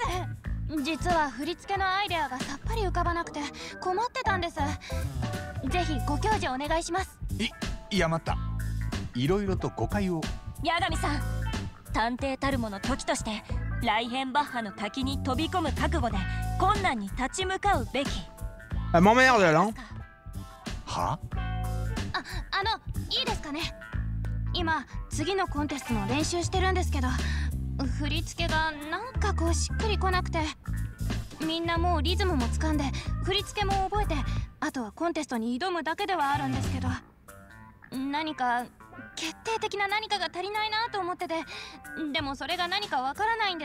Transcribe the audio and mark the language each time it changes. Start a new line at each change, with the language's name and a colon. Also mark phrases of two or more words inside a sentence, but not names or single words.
Japanese: 実は振り付けのアイデアがさっぱり浮かばなくて困ってたんです。ぜひご教授お願いします。いや待った、いろいろと誤解を。八神さん、探偵たるもの時としてライヘンバッハの滝に飛び込む覚悟で困難に立ち向かうべき。
French: m'emmerde elle hein。
Japanese: は？いいですかね。今次のコンテストの練習してるんですけど、振り付けがなんかこうしっくりこなくて、みんなもうリズムも掴んで振り付けも覚えて、あとはコンテストに挑むだけではあるんですけど、何か決定的な何かが足りないなと思ってて、でもそれが何かわからないんです。